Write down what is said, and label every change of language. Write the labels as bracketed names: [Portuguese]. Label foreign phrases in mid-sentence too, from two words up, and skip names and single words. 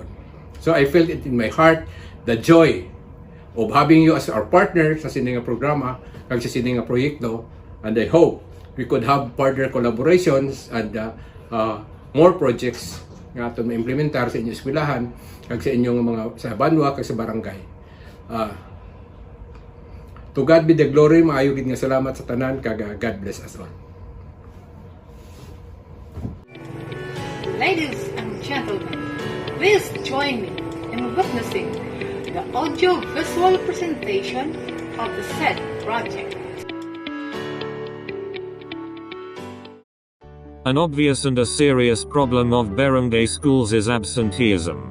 [English] So I felt it in my heart, the joy of having you as our partner [Hiligaynon] sa sininga programa, kag sa sininga proyekto, [English] and I hope we could have further collaborations and more projects [Hiligaynon] nga aton ma-implementar sa inyong eskwelahan kag sa inyong mga sa banwa kag sa barangay. [English] To God be the glory, [Hiligaynon] maayo gid nga salamat sa tanan kag [English] God bless us all. Ladies and gentlemen, please join me in witnessing the audio-visual presentation of the said project. An obvious and a serious problem of barangay schools is absenteeism.